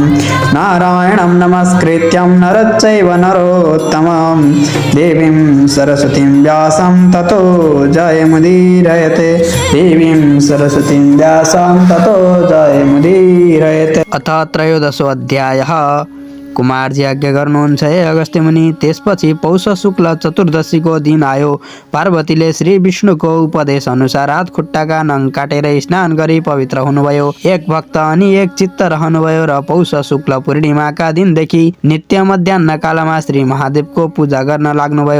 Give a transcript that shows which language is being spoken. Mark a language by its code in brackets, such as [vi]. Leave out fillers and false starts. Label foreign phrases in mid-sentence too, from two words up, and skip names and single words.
[sa] नारायणं नमस्कृत्यं नरश्चैव नरोत्तमं देवीं सरस्वतीं व्यासं ततो जयमुदीरयते। देवीं सरस्वतीं व्यासं ततो जयमुदीरयते। अथ त्रयोदशोऽध्यायः। [ne] कुमारजी आज्ञा गर्नुहुन्छ हे अगस्त्य मुनि। त्यसपछि पौष शुक्ल चतुर्दशीको दिन आयो। पार्वतीले श्री विष्णुको उपदेश अनुसार हात खुट्टाका नङ काटेर स्नान गरी पवित्र हुनुभयो। एक भक्त अनि एक चित्त रहनुभयो र पौष शुक्ल पूर्णिमाका दिनदेखि नित्य मध्याह्न कालमा श्री महादेवको पूजा गर्न लाग्नुभयो।